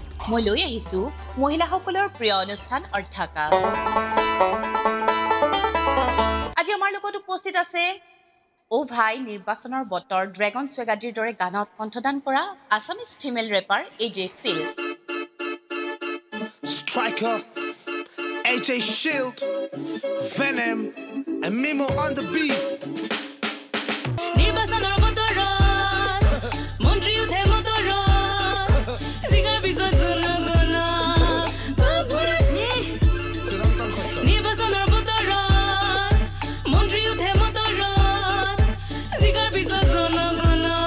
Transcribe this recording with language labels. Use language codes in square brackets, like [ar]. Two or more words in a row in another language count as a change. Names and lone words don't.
[as] মই লৈ আহিছো মহিলাসকলৰ প্ৰিয় অনুষ্ঠান অৰ্থকা। আজি আমাৰ লগত উপস্থিত আছে অ' ভাই, নিৰ্বাচনৰ বতৰ, ড্ৰেগন স্বেগাদিৰ দৰে গানত কণ্ঠদান কৰা [en] Assamese female rapper [as] এ জে ষ্টিল। [en] Striker, A J Shield, Venom, and Mimo on the beat। [as] নিৰ্বাচনৰ বতৰত মন্ত্ৰী উঠে মটৰত, জিকাৰ পিছত জনগণ। নিৰ্বাচনৰ বতৰত মন্ত্ৰী উঠে মটৰত, জিকাৰ পিছত জনগণ।